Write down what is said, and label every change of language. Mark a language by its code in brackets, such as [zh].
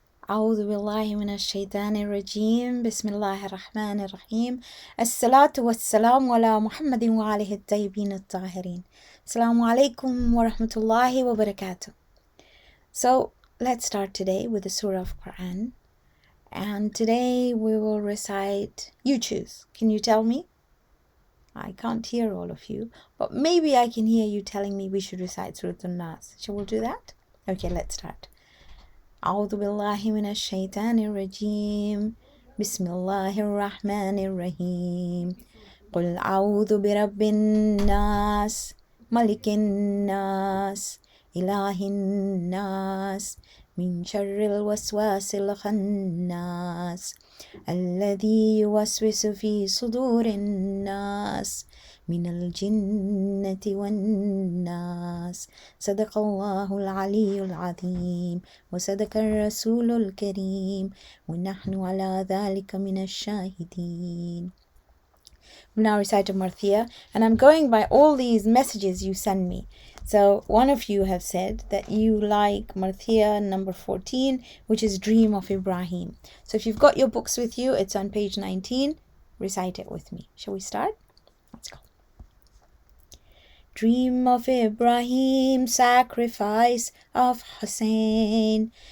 [ar] أعوذ بالله من الشيطان الرجيم بسم الله الرحمن الرحيم الصلاة والسلام على محمد وآله الطيبين الطاهرين. Assalamu alaikum wa rahmatullahi wa barakatuh. [en] So let's start today with the Surah of Quran, and today we will recite, you choose. Can you tell me? I can't hear all of you, but maybe I can hear you telling me we should recite Surah An-Nas. Shall we do that? Okay, let's start. [ar] أعوذ بالله من الشيطان الرجيم بسم الله الرحمن الرحيم قل أعوذ برب الناس ملك الناس إله الناس من شر الوسواس الخناس الذي يوسوس في صدور الناس من الجنة والناس. صدق الله العلي العظيم وصدق الرسول الكريم ونحن على ذلك من الشاهدين. [en] We now recite a Marthia, and I'm going by all these messages you send me. So one of you have said that you like Marthia number 14, which is Dream of Ibrahim. So if you've got your books with you, it's on page 19. Recite it with me. Shall we start? Let's go. Dream of Ibrahim, sacrifice of Hussein.